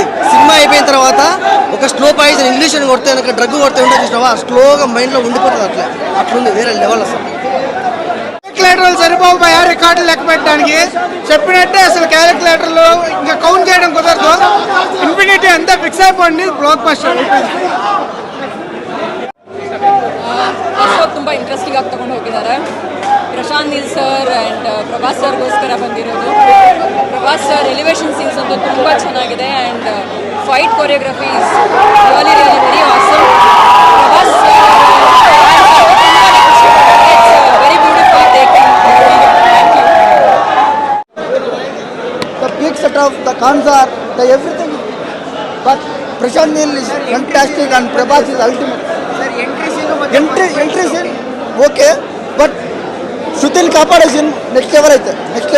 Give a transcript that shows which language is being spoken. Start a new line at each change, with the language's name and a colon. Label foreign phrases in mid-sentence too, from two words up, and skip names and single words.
Telugu: సినిమా అయిపోయిన తర్వాత ఒక
English: slow poison
Telugu: ఇంగ్లీష్ అని కొడితే డ్రగ్ కొడితే ఉంటుంది చూసినావా, స్లోగా మైండ్లో ఉండిపోతుంది. అట్లుంది వేరే లెవెల్. అసలు క్యాలిక్యులేటర్లు సరిపోవు రికార్డులు లెక్క పెట్టడానికి. చెప్పినట్టే అసలు క్యాలిక్యులేటర్లు ఇంకా కౌంట్ చేయడం కుదరదు. ఇన్ఫినిటీ అంతా ఫిక్స్ అయిపోయింది.
English: block buster.
Kannada: ತುಂಬ ಇಂಟ್ರೆಸ್ಟಿಂಗ್ ಆಗಿ ತಗೊಂಡು ಹೋಗಿದ್ದಾರೆ. ಪ್ರಶಾಂತ್ ನೀಲ್
English: sir and
Kannada: ಪ್ರಭಾಸ್ ಸರ್ಗೋಸ್ಕರ ಬಂದಿರೋದು. ಪ್ರಭಾಸ್ ಸರ್
English: elevation scenes
Kannada: ಅಂತೂ ತುಂಬ ಚೆನ್ನಾಗಿದೆ
English: and fight choreography is really very awesome. Prabhas very beautiful taking. thank you. The big set of the concept, the everything. But Prashant Neel is fantastic and Prabhas is ultimate. Entry scene okay, but Shutil Kapade scene next level ಇದೆ.